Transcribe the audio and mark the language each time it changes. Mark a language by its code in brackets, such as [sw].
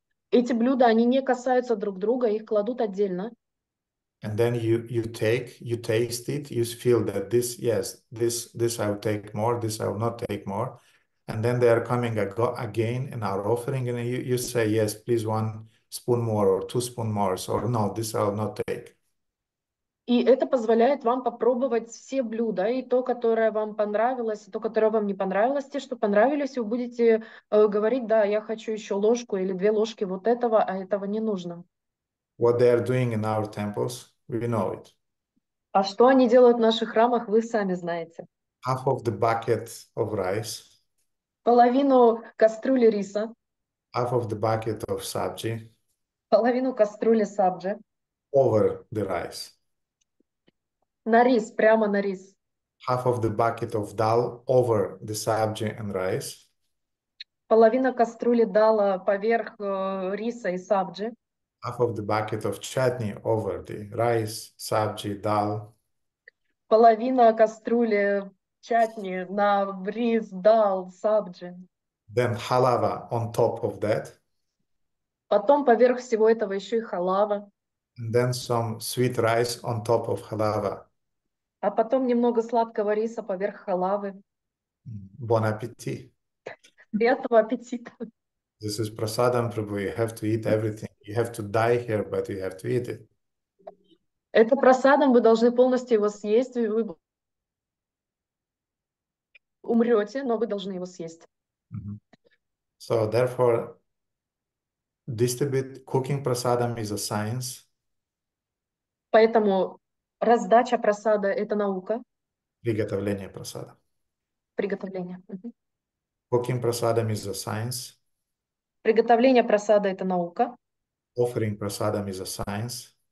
[ru] Эти блюда, они не касаются друг друга, их кладут отдельно. [en] And then you taste it, you feel that this I will take more, this I will not take more. And then they are coming again and are offering, and you say, yes, please 1 spoon more or 2 spoon more, or no, this I will not take. [ru] И это позволяет вам попробовать все блюда, и то, которое вам понравилось, и то, которое вам не понравилось. Те, что понравились, вы будете говорить, да, я хочу еще ложку или 2 ложки вот этого, а этого не нужно. [en] What they are doing in our temples, we know it. [ru] А что они делают в наших храмах, вы сами знаете. [en] Half of the bucket of rice, [ru] Половину кастрюли риса, [en] half of the bucket of sabji [ru] половину кастрюли сабджи, [en] over the rice, [ru] на рис, прямо на рис. [en] half of the bucket of dal over the sabji and rice, [ru] Половина кастрюли дала поверх риса и сабджи. [en] half of the bucket of chutney over the rice, sabji, dal, [ru] Половина кастрюли чатни на рис, дал, сабджи. [en] then halava on top of that, [ru] Потом поверх всего этого еще и халава. [en] and then some sweet rice on top of halava. [ru] А потом немного сладкого риса поверх халавы. [en] Bon appetit. [ru] Приятного аппетита. [en] This is prasadam, Prabhu. You have to eat everything. You have to die here, but you have to eat it. [ru] Это просадом, вы должны полностью его съесть. Вы умрете, но вы должны его съесть. [en] So therefore, cooking prasadam is a science. [ru] Поэтому раздача просада – это наука. Приготовление прасада. Приготовление. [en] Cooking prasadam is a science. [ru] Приготовление просада – это наука. [en] Offering prasadam is a science.